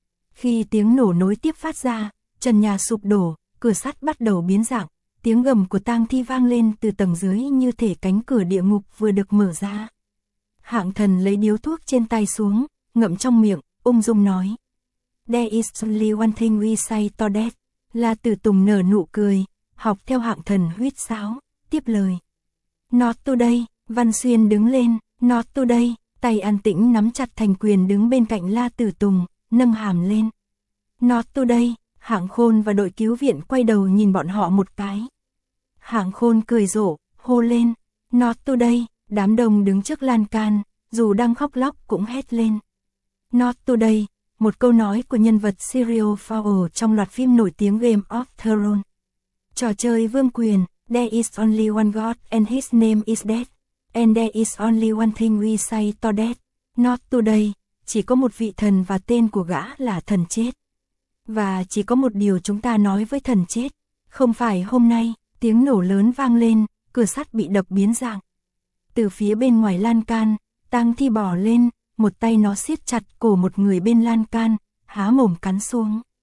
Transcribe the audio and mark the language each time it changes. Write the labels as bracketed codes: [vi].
[vi] Khi tiếng nổ nối tiếp phát ra, trần nhà sụp đổ, cửa sắt bắt đầu biến dạng, tiếng gầm của tang thi vang lên từ tầng dưới như thể cánh cửa địa ngục vừa được mở ra. Hạng Thần lấy điếu thuốc trên tay xuống, ngậm trong miệng, ung dung nói. [en] There is only one thing we say to death. [vi] La Tử Tùng nở nụ cười, học theo Hạng Thần huýt sáo, tiếp lời. [en] Not today. [vi] Văn Xuyên đứng lên, [en] not today. [vi] Tay An Tĩnh nắm chặt thành quyền đứng bên cạnh La Tử Tùng, nâng hàm lên. [en] Not today. [vi] Hạng Khôn và đội cứu viện quay đầu nhìn bọn họ một cái. Hạng Khôn cười rộ, hô lên. [en] Not today. [vi] Đám đông đứng trước lan can, dù đang khóc lóc cũng hét lên. [en] Not today. [vi] Một câu nói của nhân vật Cyril Fowl trong loạt phim nổi tiếng Game of Thrones. Trò chơi vương quyền, [en] there is only one God and his name is death. And there is only one thing we say to death. Not today, [vi] chỉ có một vị thần và tên của gã là thần chết. Và chỉ có một điều chúng ta nói với thần chết, không phải hôm nay, tiếng nổ lớn vang lên, cửa sắt bị đập biến dạng. Từ phía bên ngoài lan can, tang thi bò lên. Một tay nó siết chặt cổ một người bên lan can, há mồm cắn xuống.